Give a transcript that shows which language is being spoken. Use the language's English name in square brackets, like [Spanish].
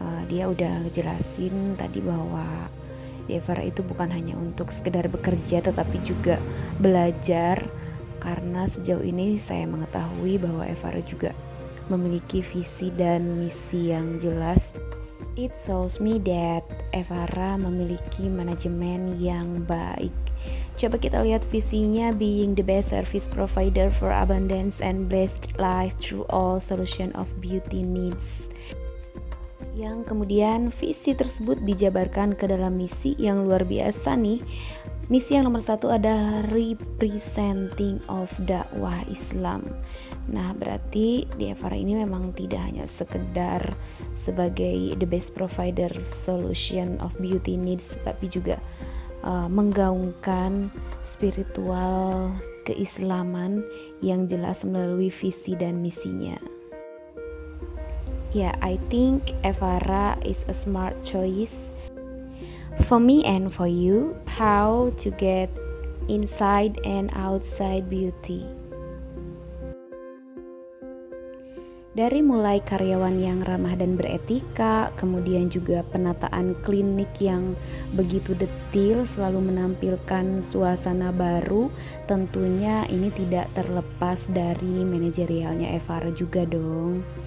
[Indonesian] Dia udah ngejelasin tadi bahwa di Evara itu bukan hanya untuk sekedar bekerja, tetapi juga belajar. Karena sejauh ini saya mengetahui bahwa Evara juga memiliki visi dan misi yang jelas. [English] It shows me that Evara [Indonesian] memiliki manajemen yang baik. Coba kita lihat visinya, [English] being the best service provider for abundance and blessed life through all solution of beauty needs. [Indonesian] Yang kemudian visi tersebut dijabarkan ke dalam misi yang luar biasa nih. Misi yang nomor 1 adalah [English] representing of [Indonesian] dakwah Islam. Nah berarti di Evara ini memang tidak hanya sekedar sebagai [English] the best provider solution of beauty needs, [Indonesian] tetapi juga menggaungkan spiritual keislaman yang jelas melalui visi dan misinya. [English] Yeah, I think Evara is a smart choice for me and for you, how to get inside and outside beauty. [Indonesian] Dari mulai karyawan yang ramah dan beretika, kemudian juga penataan klinik yang begitu detil, selalu menampilkan suasana baru, tentunya ini tidak terlepas dari manajerialnya Evara juga dong.